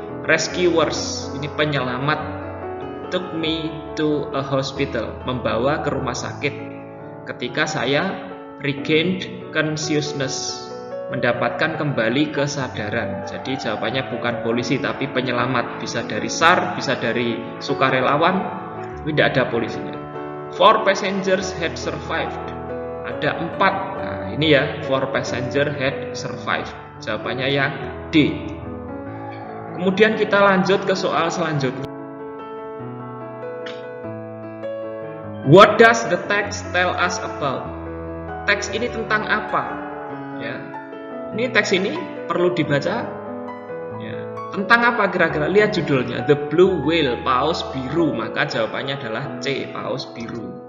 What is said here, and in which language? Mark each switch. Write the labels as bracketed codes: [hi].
[en] Rescuers, [id] ini penyelamat. [en] Took me to a hospital, [id] membawa ke rumah sakit ketika saya [en] regained consciousness, [id] mendapatkan kembali kesadaran. Jadi jawabannya bukan polisi tapi penyelamat. Bisa dari SAR, bisa dari sukarelawan, tidak ada polisinya. [en] 4 passengers had survived. [id] Ada 4. Nah, ini ya, [en] 4 passenger had survived. [id] Jawabannya yang D. Kemudian kita lanjut ke soal selanjutnya. [en] What does the text tell us about? [id] Teks ini tentang apa? Ya. Ini teks ini perlu dibaca. Ya. Tentang apa kira-kira? Lihat judulnya, The Blue Whale, paus biru. Maka jawabannya adalah C, paus biru.